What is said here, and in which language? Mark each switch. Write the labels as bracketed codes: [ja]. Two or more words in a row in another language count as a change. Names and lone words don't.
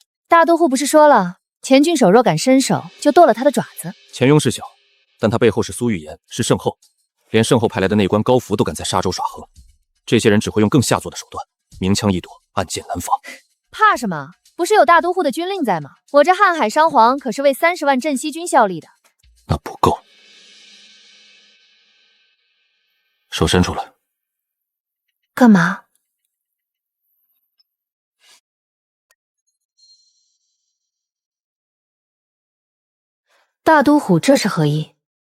[zh] 大都護不是說了，錢郡守若敢伸手，就剁了他的爪子。錢庸事小，但他背後是蘇玉言，是聖後，連聖後派來的內官高福都敢在沙州耍河。這些人只會用更下作的手段，明槍易躲，暗箭難防。怕什麼？不是有大都護的軍令在嗎？我這瀚海商皇可是為30 萬鎮西軍效力的。那不夠。手伸出來。幹嘛？大都護這是何意？